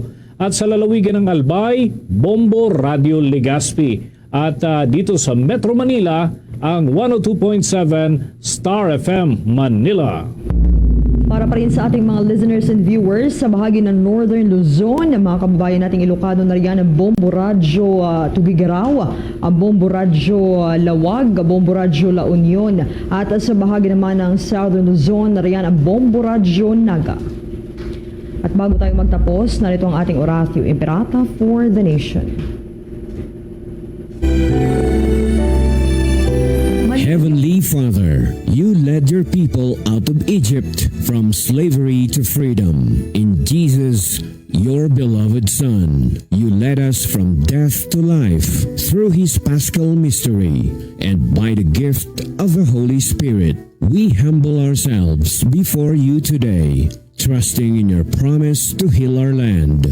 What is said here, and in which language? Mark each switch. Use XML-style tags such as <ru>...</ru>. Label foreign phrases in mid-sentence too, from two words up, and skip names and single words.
<tl>At sa lalawigan ng Albay, Bombo Radio Legazpi. At dito sa Metro Manila, ang 102.7 Star FM Manila. Para pa rin sa ating mga</tl> <en>listeners and viewers</en> <tl>sa bahagi ng Northern Luzon, ang mga kababayan nating Ilocano na riyan ang Bombo Radio Tugigaraw, ang Bombo Radio Lawag, Bombo Radio La Union, at sa bahagi naman ng Southern Luzon na riyan ang Bombo Radio Naga. At bago tayo magtapos, narito ang ating Oratio Imperata</tl> <en>for the Nation. Heavenly Father, you led your people out of Egypt from slavery to freedom. In Jesus, your beloved Son, you led us from death to life through his paschal mystery, and by the gift of the Holy Spirit, we humble ourselves before you today, trusting in your promise to heal our land.</en>